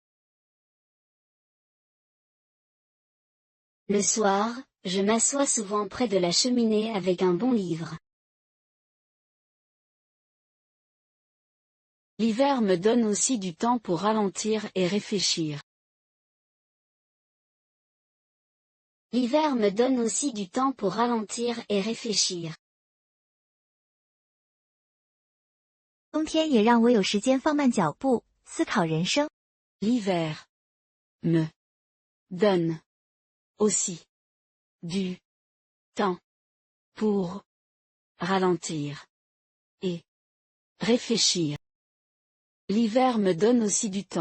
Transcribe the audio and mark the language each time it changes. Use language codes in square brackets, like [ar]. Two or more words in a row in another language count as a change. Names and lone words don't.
[fr] Le soir, je m'assois souvent près de la cheminée avec un bon livre. L'hiver me donne aussi du temps pour ralentir et réfléchir. L'hiver me donne aussi du temps pour ralentir et réfléchir. [zh] 冬天也让我有时间放慢脚步，思考人生。 [fr] L'hiver me donne aussi du temps pour ralentir et réfléchir. L'hiver me donne aussi du temps.